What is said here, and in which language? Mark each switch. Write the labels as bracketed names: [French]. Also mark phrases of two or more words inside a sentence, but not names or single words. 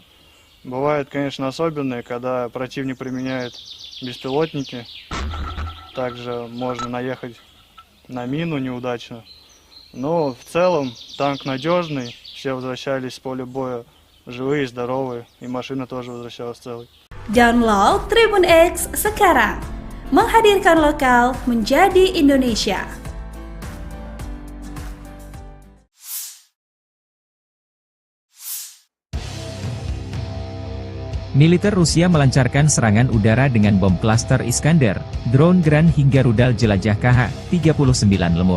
[Russian] Бывает, конечно, особенные, когда противник применяет беспилотники. Также можно наехать на мину неудачно. Но в целом танк надежный, все возвращались с поля боя живые, здоровые, и машина тоже возвращалась целой. [Indonesian] Download Tribun X sekarang, menghadirkan lokal menjadi Indonesia. Militer Rusia melancarkan serangan udara dengan bom klaster Iskander, drone Gran hingga rudal jelajah KH-39 Lemur.